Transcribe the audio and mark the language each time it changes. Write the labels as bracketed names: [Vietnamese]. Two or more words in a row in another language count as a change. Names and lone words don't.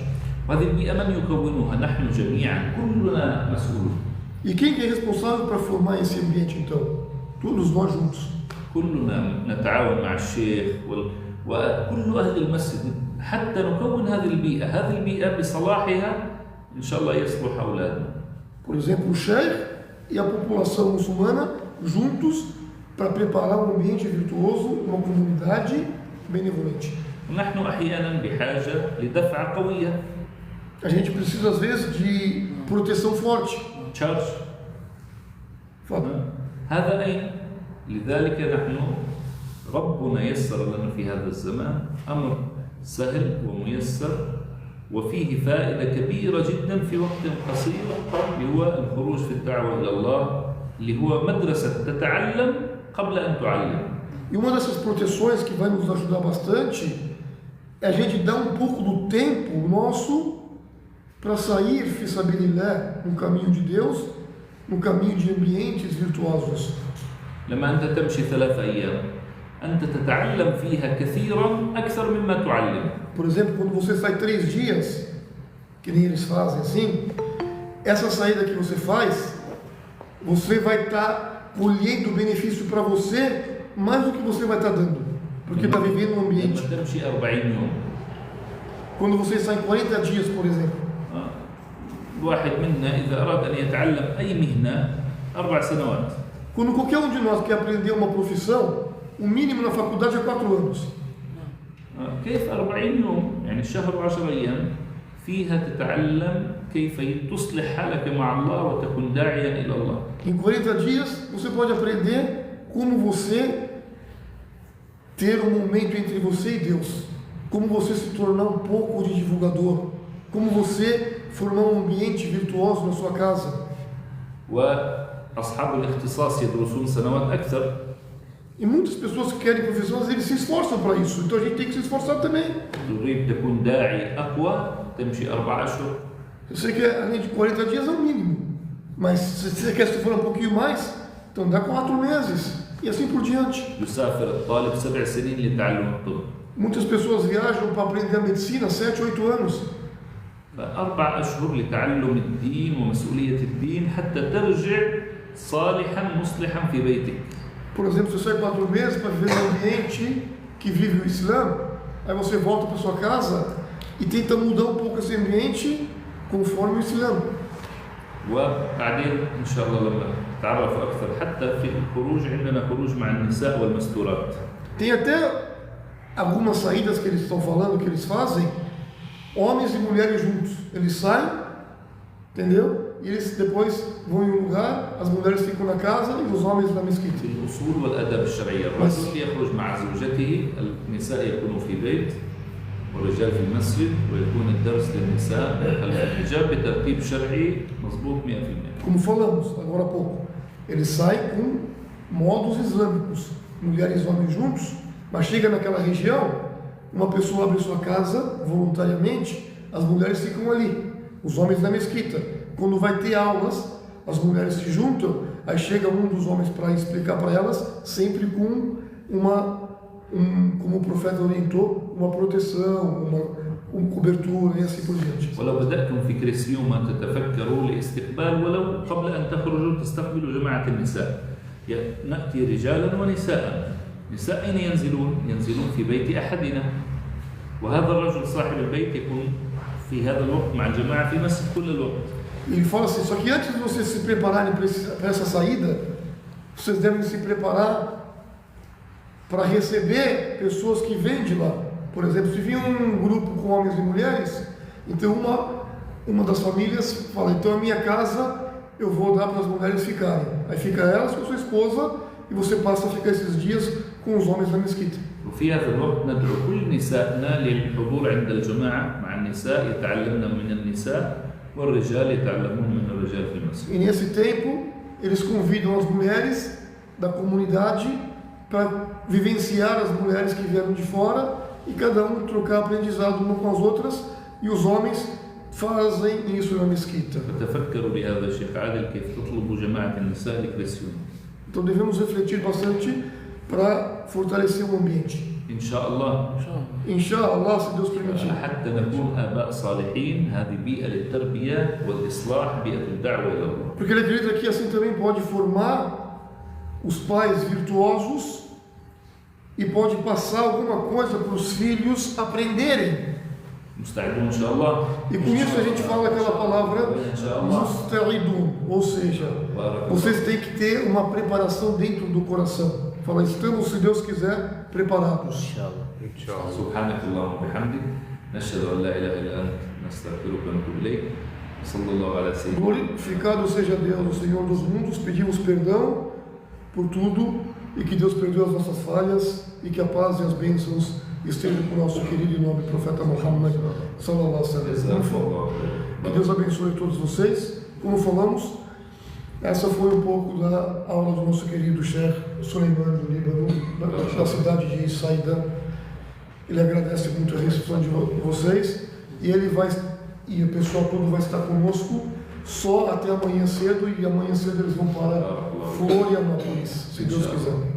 [Arabic] وهذه البيئة من يكونها؟ نحن جميعا، كلنا مسؤول. [Portuguese] E quem que é responsável para formar esse ambiente então? Todos nós juntos. [Arabic] كلنا نتعاون مع الشيخ وكل أهل المسجد حتى نكون هذه البيئة بصلاحها إن شاء الله يصلح أولادنا. [Portuguese] Por exemplo, o Sheikh e a população muçulmana juntos para preparar um ambiente virtuoso, uma comunidade benevolente. [Arabic] نحن أحيانا بحاجة لدفعة قوية. [Portuguese] A gente precisa às vezes de proteção forte. Charge. Fala. [Arabic] هذا أين؟ لذلك نحن ربنا يسر لنا في هذا الزمان أمر سهل وميسر وفيه فائدة كبيرة جدا في وقت قصير، اللي هو الخروج في الدعوة إلى الله، اللي هو مدرسة تتعلم قبل أن تعلم. [Portuguese] E uma dessas proteções que vai nos ajudar bastante é a gente dar um pouco do tempo nosso para sair, fisabilillah, no caminho de Deus, no caminho de ambientes virtuosos. [Arabic] لما أنت تمشي 3 أيام أنت تتعلم فيها كثيرا أكثر مما تعلم. [Portuguese] Por exemplo, quando você sai 3 dias, que nem eles fazem assim, essa saída que você faz, você vai estar colhendo benefício para você mais do que você vai estar dando, porque está vivendo um ambiente. [Arabic] لما تمشي 40 يوم. [Portuguese] Quando você sai 40 dias, por exemplo. [Arabic] الواحد منا إذا أراد أن يتعلم أي مهنة 4 سنوات. [Portuguese] Quando qualquer um de nós quer aprender uma profissão, o mínimo na faculdade é 4 anos. [Arabic] كيف 40 يوم؟ يعني الشهر 10 أيام فيها تتعلم كيف تصلح حالك مع الله وتكون داعيا إلى الله. [Portuguese] Em 40 dias você pode aprender como você ter um momento entre você e Deus, como você se tornar um pouco de divulgador, como você formar um ambiente virtuoso na sua casa. [Arabic] وأصحاب الاختصاص يدرسون سنوات أكثر. [Portuguese] E muitas pessoas que querem profissões, eles se esforçam para isso, então a gente tem que se esforçar também. [Arabic] تريد تكون داعي أقوى تمشي 4 أشهر. [Portuguese] Eu sei que além de 40 dias é o mínimo, mas se você quer se for um pouquinho mais, então dá 4 meses e assim por diante. [Arabic] يسافر الطالب 7 سنين لتعلم الطب. [Portuguese] Muitas pessoas viajam para aprender a medicina 7, 8 anos. [Arabic] 4 أشهر لتعلم الدين ومسؤولية الدين حتى ترجع صالحا مصلحا في بيتك. [Portuguese] Por exemplo, você sai 4 meses para viver num ambiente que vive o Islã, aí você volta para sua casa e tenta mudar um pouco esse ambiente conforme o Islã. [Arabic] وبعدين إن شاء الله لما تعرفوا أكثر حتى في الخروج عندنا خروج مع النساء والمستورات. [Portuguese] Tem até algumas saídas que eles estão falando, que eles fazem, homens e mulheres juntos. Eles saem, entendeu? E eles depois vão em um lugar, as mulheres ficam na casa e os homens na mesquita. [Arabic] الأصول والآداب الشرعية، الرجل يخرج مع زوجته، النساء يكونوا في بيت والرجال في المسجد، ويكون الدرس للنساء خلف الحجاب بترتيب شرعي مضبوط 100%. [Portuguese] Como falamos agora há pouco, eles saem com modos islâmicos, mulheres e homens juntos, mas chega naquela região, uma pessoa abre sua casa voluntariamente, as mulheres ficam ali, os homens na mesquita. Quando vai ter aulas, as mulheres se juntam, aí chega um dos homens para explicar para elas, sempre com como o profeta orientou, uma proteção, uma cobertura e assim por diante. [Arabic] ولو بدأتم في كريسيوم تتفكروا لاستقبال ولو قبل أن تخرجوا تستقبلوا جماعة النساء. نأتي رجالا ونساء. نساء أين ينزلون؟ ينزلون في بيت أحدنا. وهذا الرجل صاحب البيت يكون في هذا الوقت مع الجماعة في مسجد كل الوقت. [Portuguese] Ele fala assim, só que antes de vocês se prepararem para essa saída, vocês devem se preparar para receber pessoas que vêm de lá. Por exemplo, se vir um grupo com homens e mulheres, então uma das famílias fala, então a minha casa eu vou dar para as mulheres ficarem. Aí fica elas com sua esposa e você passa a ficar esses dias com os homens na mesquita. [Arabic] وفي هذا الوقت ندعو كل نسائنا للحضور عند الجماعة مع النساء، يتعلمن من النساء والرجال يتعلمون من الرجال في المسجد. [Portuguese] E nesse tempo, eles convidam as mulheres da comunidade para vivenciar as mulheres que vieram de fora e cada um trocar aprendizado uma com as outras, e os homens fazem isso na mesquita. [Arabic] فتفكروا بهذا الشيخ عادل كيف تطلبوا جماعة النساء لكريسيون. [Portuguese] Então devemos refletir bastante para fortalecer o ambiente. [Arabic] إن شاء الله. إن شاء الله, [Portuguese] se Deus permitir. [Arabic] حتى نكون آباء صالحين، هذه بيئة للتربية والإصلاح، بيئة الدعوة إلى الله. [Portuguese] Porque ele acredita que assim também pode formar os pais virtuosos e pode passar alguma coisa para os filhos aprenderem. [Arabic] مستعدون إن شاء الله. [Portuguese] E com isso a gente fala aquela palavra musta'idun, ou seja, vocês têm que ter uma preparação dentro do coração. Fala, estamos, se Deus quiser, preparados. [Arabic] سبحانك اللهم وبحمدك نشهد أن لا إله إلا أنت نستغفرك ونتوب إليك صلى الله على سيدنا. [Portuguese] Glorificado seja Deus, o Senhor dos mundos. Pedimos perdão por tudo e que Deus perdoe as nossas falhas e que a paz e as bênçãos estejam com o nosso querido e nobre profeta Muhammad [Arabic] صلى الله عليه وسلم. [Portuguese] Que Deus abençoe todos vocês. Como falamos, essa foi um pouco da aula do nosso querido Sheikh Suleiman do Líbano, da cidade de Saida. Ele agradece muito a recepção de vocês e e o pessoal todo vai estar conosco só até amanhã cedo, e amanhã cedo eles vão para Florianópolis, se Deus quiser.